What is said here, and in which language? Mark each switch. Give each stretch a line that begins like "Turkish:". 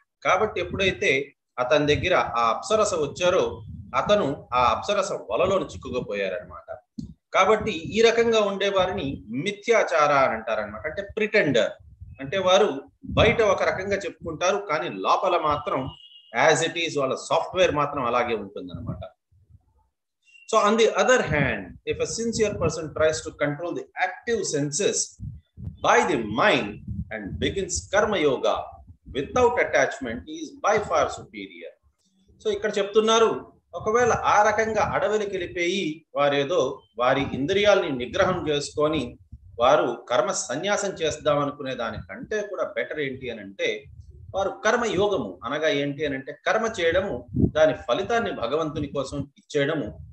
Telugu: కాబట్టి ఎప్పుడైతే అతని దగ్గర ఆ అప్సరస వచ్చారో అతను ఆ అప్సరస వలలో చిక్కుకుపోయారనమాట. కాబట్టి ఈ రకంగా ఉండే వారిని మిథ్యాచార అని అంటారనమాట. అంటే ప్రిటెండర్, అంటే వారు బయట ఒక రకంగా చెప్పుకుంటారు కానీ లోపల మాత్రం యాజ్ ఇట్ ఈస్ వాళ్ళ సాఫ్ట్వేర్ మాత్రం అలాగే ఉంటుంది అనమాట.
English: So on the other hand, if a sincere person tries to control the active senses by the mind and begins karma yoga without attachment, he is by far superior.
Telugu: So ఇక్కడ చెప్తున్నారు, ఒకవేళ ఆ రకంగా అడవికి వెళ్ళిపోయి వారేదో వారి ఇంద్రియాలని నిగ్రహం చేసుకొని వారు కర్మ సన్యాసం చేద్దాం అనుకునే దానికంటే కూడా బెటర్ ఏంటి అని అంటే వారు కర్మ యోగము అనగా ఏంటి అని అంటే కర్మ చేయడము, దాని ఫలితాన్ని భగవంతుని కోసం ఇచ్చేయడము.